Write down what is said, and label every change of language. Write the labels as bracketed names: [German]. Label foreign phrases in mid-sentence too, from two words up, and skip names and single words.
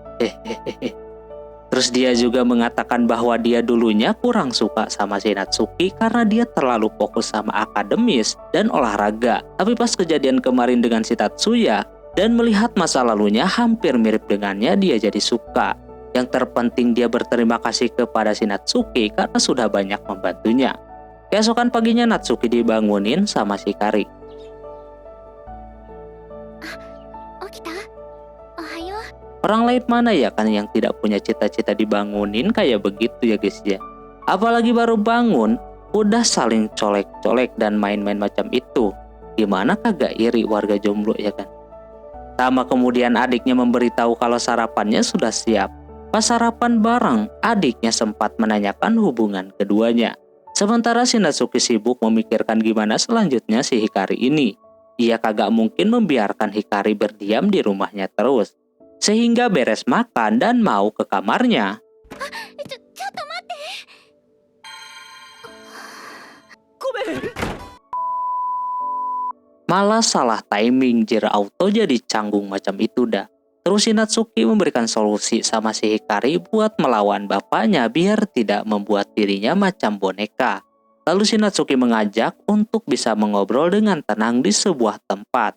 [Indonesian] Terus dia juga mengatakan bahwa dia dulunya kurang suka sama si Natsuki karena dia terlalu fokus sama akademis dan olahraga. Tapi pas kejadian kemarin dengan si Tatsuya dan melihat masa lalunya hampir mirip dengannya, dia jadi suka. Yang terpenting dia berterima kasih kepada si Natsuki karena sudah banyak membantunya. Keesokan paginya Natsuki dibangunin sama si Hikari. [Japanese] Okita? Ohayo? [Indonesian] Orang lain mana ya kan yang tidak punya cita-cita dibangunin kayak begitu ya guys ya. Apalagi baru bangun udah saling colek-colek dan main-main macam itu. Gimana kagak iri warga jomblo ya kan. Tama kemudian adiknya memberitahu kalau sarapannya sudah siap. Pas sarapan bareng, adiknya sempat menanyakan hubungan keduanya. Sementara si Natsuki sibuk memikirkan gimana selanjutnya si Hikari ini. Ia kagak mungkin membiarkan Hikari berdiam di rumahnya terus. sehingga beres makan dan mau ke kamarnya. [Japanese] ちょっと待って。ごめん。 [Indonesian] Malah salah timing, Jir auto jadi canggung macam itu dah. Terus si Natsuki memberikan solusi sama si Hikari buat melawan bapaknya biar tidak membuat dirinya macam boneka. Lalu si Natsuki mengajak untuk bisa mengobrol dengan tenang di sebuah tempat.